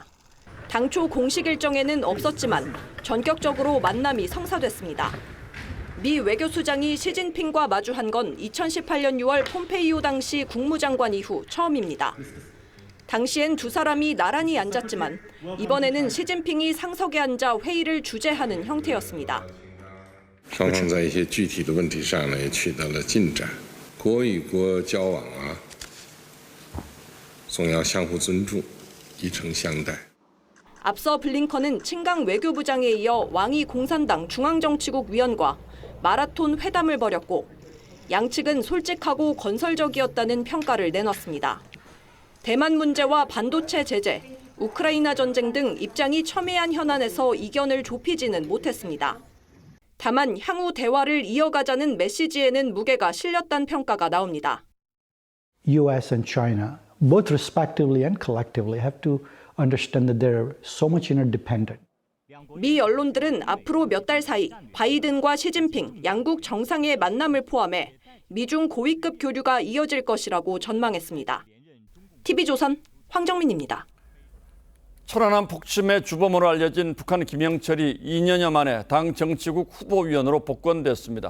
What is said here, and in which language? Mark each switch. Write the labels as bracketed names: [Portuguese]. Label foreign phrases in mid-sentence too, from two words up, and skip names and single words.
[Korean] 당초 공식 일정에는 없었지만 전격적으로 만남이 성사됐습니다. 미 외교수장이 시진핑과 마주한 건 2018년 6월 폼페이오 당시 국무장관 이후 처음입니다. 당시엔 두 사람이 나란히 앉았지만 이번에는 시진핑이 상석에 앉아 회의를 주재하는 형태였습니다. [Chinese] 双方在一些具体的问题上呢也取得了进展。国与国交往啊，总要相互尊重，以诚相待。 [Korean] 앞서 블링컨은 친강 외교부장에 이어 왕이 공산당 중앙정치국 위원과 마라톤 회담을 벌였고 양측은 솔직하고 건설적이었다는 평가를 내놨습니다. 대만 문제와 반도체 제재, 우크라이나 전쟁 등 입장이 첨예한 현안에서 이견을 좁히지는 못했습니다. 다만 향후 대화를 이어가자는 메시지에는 무게가 실렸다는 평가가 나옵니다. [English] U.S. and China, both respectively and collectively, have to understand that they're so much interdependent. [Korean] 미 언론들은 앞으로 몇 달 사이 바이든과 시진핑 양국 정상의 만남을 포함해 미중 고위급 교류가 이어질 것이라고 전망했습니다. TV조선 황정민입니다. 천안함 폭침의 주범으로 알려진 북한 김영철이 2년여 만에 당 정치국 후보위원으로 복권됐습니다.